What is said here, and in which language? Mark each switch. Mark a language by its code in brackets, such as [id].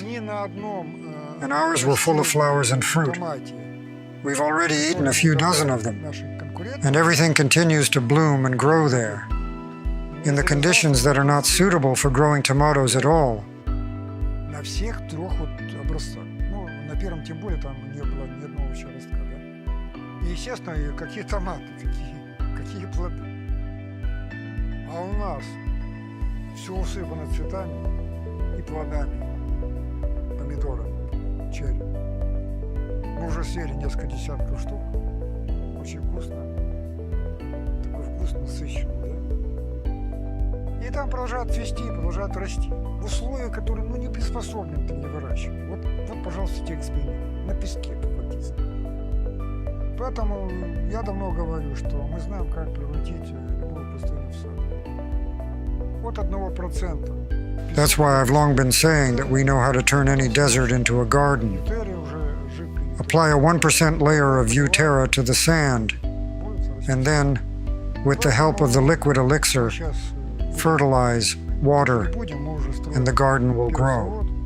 [en] And ours were full of flowers and fruit. We've already eaten a few dozen of them, and everything continues to bloom and grow there, in the conditions that are not suitable for growing tomatoes at all. [ru] На всех 3 вот образцах. Ну, на первом тем более там не было ни одного еще ростка, да? И, естественно, какие томаты, какие плоды. А у нас все усыпано цветами и плодами, помидорами, черри. Мы уже уже съели несколько десятков штук. Очень вкусно. Такой вкус насыщенный, да? И там продолжают цвести, продолжают расти. В условиях, которые, не приспособлены для выращивания. Вот, пожалуйста, те эксперименты. На песке покатиться. Поэтому я давно говорю, что мы знаем, как превратить любую пустыню в сад. От 1%. [en] That's why I've long been saying that we know how to turn any desert into a garden. Apply a 1% layer of uTerra to the sand, and then, with the help of the liquid elixir, fertilize, water, and the garden will grow.